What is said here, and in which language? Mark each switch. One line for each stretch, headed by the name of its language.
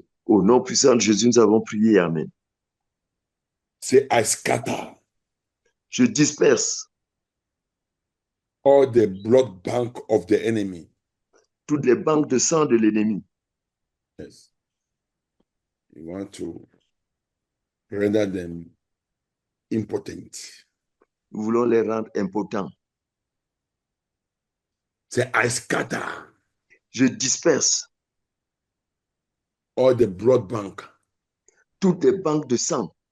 French: Au nom puissant de Jésus, nous avons prié. Amen.
English: Say, I scatter
French: Je disperse
English: all the blood bank of the enemy.
French: toutes les banques de sang de l'ennemi.
English: Yes. You want to render them impotent.
French: Nous voulons les rendre impotents.
English: Say, I scatter
French: Je disperse
English: all the blood bank
French: toutes les banques de sang